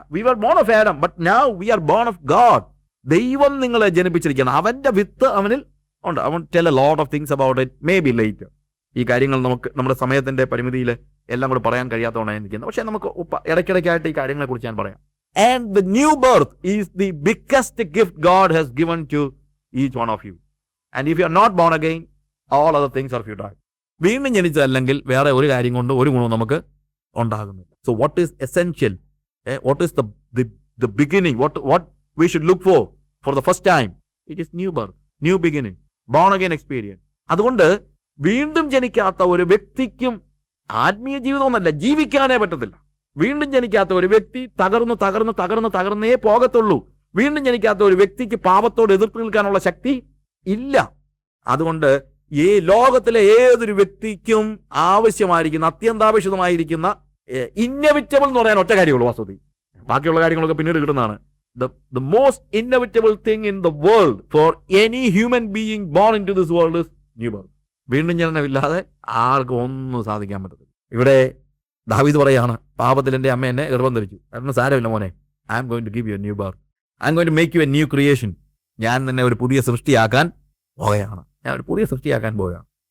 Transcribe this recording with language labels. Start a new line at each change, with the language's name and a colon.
English: We were born of Adam, but now we are born of God.
Malayalam: ദൈവം നിങ്ങളെ ജനിപ്പിച്ചിരിക്കുകയാണ്. അവന്റെ വിത്ത് അവനിൽ ഉണ്ട്. അവൻ
English: Tell a lot of things about it, may be later.
Malayalam: ഈ കാര്യങ്ങൾ നമുക്ക് നമ്മുടെ സമയത്തിന്റെ പരിമിതിയിൽ എല്ലാം കൂടെ പറയാൻ കഴിയാത്തതുകൊണ്ടാണ് ഇരിക്കുന്നത്. പക്ഷേ നമുക്ക് ഇടയ്ക്കിടയ്ക്കായിട്ട് ഈ കാര്യങ്ങളെ കുറിച്ച് ഞാൻ പറയാം.
English: And the new birth is the biggest gift God has given to each one of you. And if you are not born again, all other things are futile.
Malayalam: വീണ്ടും ജനിച്ചതല്ലെങ്കിൽ വേറെ ഒരു കാര്യം കൊണ്ട് ഒരു ഗുണവും നമുക്ക് ഉണ്ടാകുന്നില്ല.
English: So what is essential? What is the beginning? What we should look for the first time? It is new birth, new beginning, born again experience.
Malayalam: അതുകൊണ്ട് വീണ്ടും ജനിക്കാത്ത ഒരു വ്യക്തിക്കും ആത്മീയ ജീവിതമൊന്നല്ല, ജീവിക്കാനേ പറ്റത്തില്ല. വീണ്ടും ജനിക്കാത്ത ഒരു വ്യക്തി തകർന്നേ പോകത്തുള്ളൂ. വീണ്ടും ജനിക്കാത്ത ഒരു വ്യക്തിക്ക് പാപത്തോട് എതിർത്ത് നിൽക്കാനുള്ള ശക്തി ഇല്ല. അതുകൊണ്ട് ഈ ലോകത്തിലെ ഏതൊരു വ്യക്തിക്കും ആവശ്യമായിരിക്കുന്ന, അത്യന്താപേക്ഷിതമായിരിക്കുന്ന, ഇന്നവിറ്റബിൾ എന്ന് പറയാൻ ഒറ്റ കാര്യമുള്ളൂ വാസ്തവത്തിൽ. ബാക്കിയുള്ള കാര്യങ്ങളൊക്കെ പിന്നീട് കിട്ടുന്നതാണ്.
English: The most inevitable thing in the world for any human being born into this world is new birth.
Malayalam: വീണ്ടും ജനനമില്ലാതെ ആർക്കും ഒന്നും സാധിക്കാൻ പറ്റത്തില്ല. ഇവിടെ ദാവീദ് പറയാണ്, പാപത്തിൽ എൻ്റെ അമ്മ എന്നെ ഗർഭം ധരിച്ചു, കാരണം സാരമില്ല മോനെ,
English: I am going to give you a new birth, I am going to make you a new creation.
Malayalam: ഞാൻ നിന്നെ ഒരു പുതിയ സൃഷ്ടിയാക്കാൻ പോവുകയാണ്.